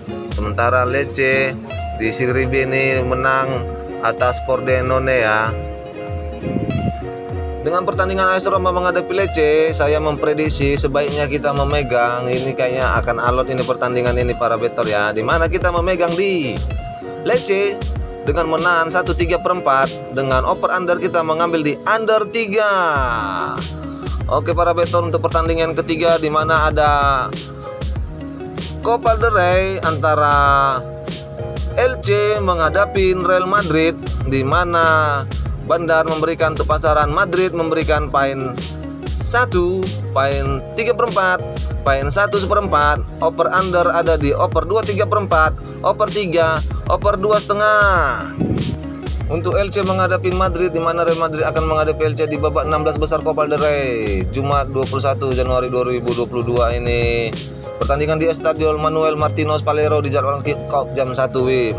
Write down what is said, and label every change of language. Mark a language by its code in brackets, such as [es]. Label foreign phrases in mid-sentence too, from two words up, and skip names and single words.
[id] Sementara Lecce di Serie B ini menang atas Pordenone ya. Dengan pertandingan AS Roma menghadapi Lecce, saya memprediksi sebaiknya kita memegang, ini kayaknya akan alot ini pertandingan ini para betor ya. Dimana kita memegang di Lecce dengan menahan 1,3/4, dengan [en] over under [id] kita mengambil di under 3. Oke para betor, untuk pertandingan ketiga di mana ada Copa del Rey antara Elche menghadapi Real Madrid, di mana Bandar memberikan untuk pasaran Madrid memberikan pain 1, pain 3/4, pain 1/4. [en] Over under [id] ada di over 2,3/4, over 3, over 2,5. Untuk Elche menghadapi Madrid, di mana Real Madrid akan menghadapi Elche di babak 16 besar Copa del Rey Jumat 21 Januari 2022 ini. Pertandingan di Estadio Manuel Martínez Valero dijadwalkan [en] kick off [id] jam 1 WIB.